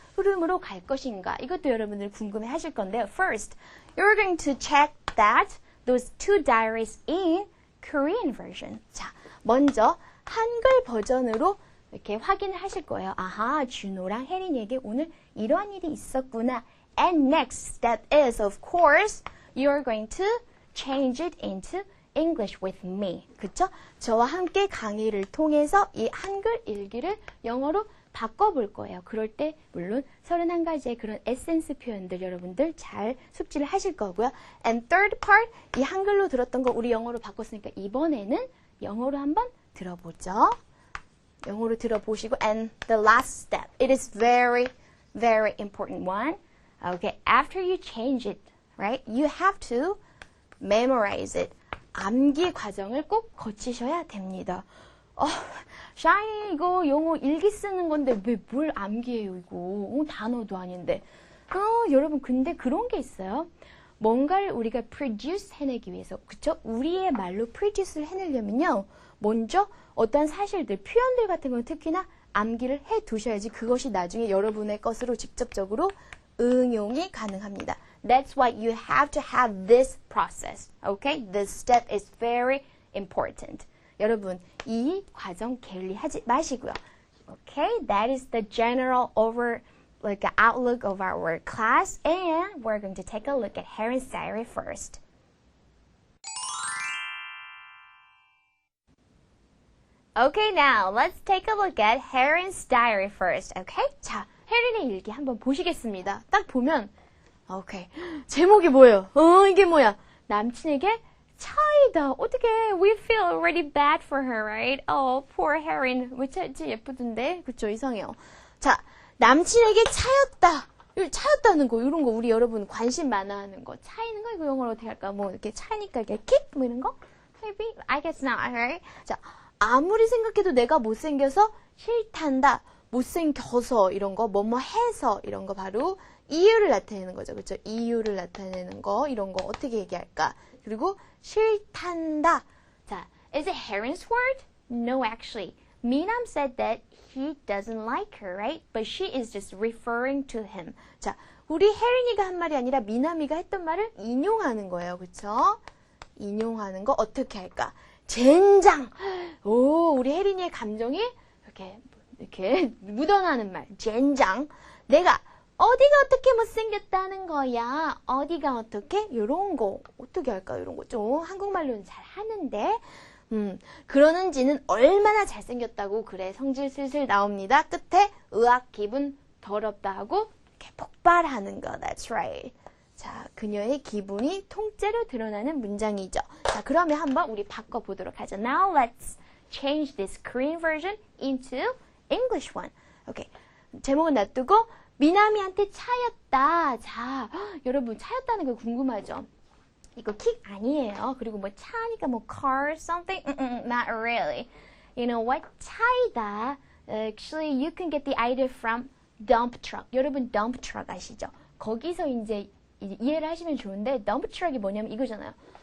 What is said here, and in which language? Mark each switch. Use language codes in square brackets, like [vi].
[ko] 흐름으로 갈 것인가? 이것도 여러분들 궁금해 하실 건데요. [en] First, you're going to check that those two diaries in Korean version. [ko] 자, 먼저 한글 버전으로 이렇게 확인을 하실 거예요. 아하, 준호랑 혜린이에게 오늘 이러한 일이 있었구나. [en] And next step is, of course, you're going to change it into English with me. [ko] 그쵸? 저와 함께 강의를 통해서 이 한글 일기를 영어로 바꿔볼 거예요. 그럴 때 물론 31가지의 그런 에센스 표현들 여러분들 잘 숙지를 하실 거고요. [en] And third part, [ko] 이 한글로 들었던 거 우리 영어로 바꿨으니까 이번에는 영어로 한번 들어보죠. 영어로 들어보시고 [en] and the last step. It is very, very important one. Okay, after you change it, right? You have to memorize it. [ko] 암기 과정을 꼭 거치셔야 됩니다. 샤이니 이거 영어 일기 쓰는 건데 왜 뭘 암기해요 이거. 단어도 아닌데. 여러분 근데 그런 게 있어요. 뭔가를 우리가 produce 해내기 위해서, 그쵸? 우리의 말로 produce를 해내려면요. 먼저 어떤 사실들, 표현들 같은 건 특히나 암기를 해 두셔야지 그것이 나중에 여러분의 것으로 직접적으로 응용이 가능합니다. [en] That's why you have to have this process. Okay? This step is very important. [ko] 여러분, 이 과정 게을리하지 마시고요. [en] Okay? That is the general outlook of our class, and we're going to take a look at Harren's diary first. Okay, now let's take a look at Harren's diary first. Okay? [ko] 자, 혜린의 일기 한번 보시겠습니다. 딱 보면, okay. 제목이 뭐예요? 이게 뭐야? 남친에게 차이다. 어떻게? [en] We feel already bad for her, right? Oh, poor Harren. [ko] 왜 차였지? 예쁘던데? 그쵸? 이상해요. 자, 남친에게 차였다. 차였다는 거, 이런 거 우리 여러분 관심 많아 하는 거. 차이는 거? 이거 영어로 어떻게 할까? 뭐 이렇게 차니까 이렇게 kick? 뭐 이런 거? [en] Maybe? I guess not, right? [ko] 자, 아무리 생각해도 내가 못생겨서 싫단다. 못생겨서 이런 거, 뭐뭐 해서 이런 거 바로 이유를 나타내는 거죠. 그렇죠? 이유를 나타내는 거, 이런 거 어떻게 얘기할까? 그리고 싫단다. 자, [en] is it Harren's word? No, actually. Minam said that he doesn't like her, right? But she is just referring to him. [ko] 자, 우리 혜린이가 한 말이 아니라 미나미가 했던 말을 인용하는 거예요. 그렇죠? 인용하는 거 어떻게 할까? 젠장! 오, 우리 혜린이의 감정이 이렇게 묻어나는 말. 젠장. 내가 어디가 어떻게 못생겼다는 거야? 어디가 어떻게? 요런 거 어떻게 할까? 요런 거 좀 한국말로는 잘 하는데 그러는지는 얼마나 잘생겼다고 그래 성질 슬슬 나옵니다. 끝에 으악 기분 더럽다 하고 이렇게 폭발하는 거. [en] That's right. [ko] 자, 그녀의 기분이 통째로 드러나는 문장이죠. 자, 그러면 한번 우리 바꿔보도록 하죠. [en] Now let's change this Korean version into English one. [ko] 오케이. 제목은 놔두고 미나미한테 차였다. 자, 여러분 차였다는 거 궁금하죠? 이거 킥 아니에요. 그리고 뭐 차니까 뭐 [en] car something? Not really. You know what? [ko] 차이다. [en] Actually, you can get the idea from dump truck. [ko] 여러분 dump truck 아시죠? 거기서 이제 이해를 하시면 좋은데 dump truck이 뭐냐면 이거잖아요.